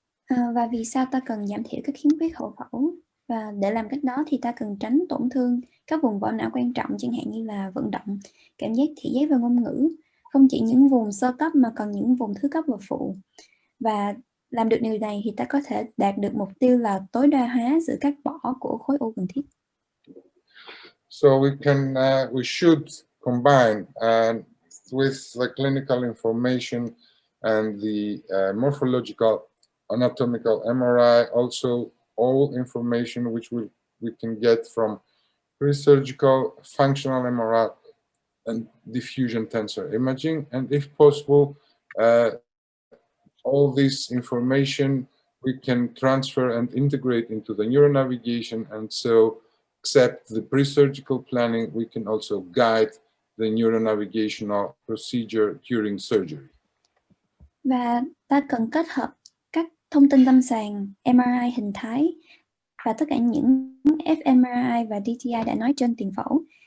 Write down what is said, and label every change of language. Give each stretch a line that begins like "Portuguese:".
Vietnamese: Và vì sao ta cần giảm thiểu các khiếm khuyết hậu phẫu? Và để làm cách đó thì ta cần tránh tổn thương các vùng vỏ não quan trọng, chẳng hạn như là vận động, cảm giác, thị giác và ngôn ngữ. Không chỉ những vùng sơ cấp mà còn những vùng thứ cấp và phụ. Và làm được điều này thì ta có thể đạt được mục tiêu là tối đa hóa sự cắt bỏ của khối u cần thiết.
English: So we should combine with the clinical information and the morphological, anatomical MRI, also all information which we can get from pre-surgical functional MRI and diffusion tensor imaging, and if possible, all this information we can transfer and integrate into the neuronavigation, and so except the pre-surgical planning, we can also guide the neuronavigational procedure during surgery.
Vietnamese: Và ta cần kết hợp các thông tin lâm sàng, MRI hình thái và tất cả những fMRI và DTI đã nói trên tiền phẫu.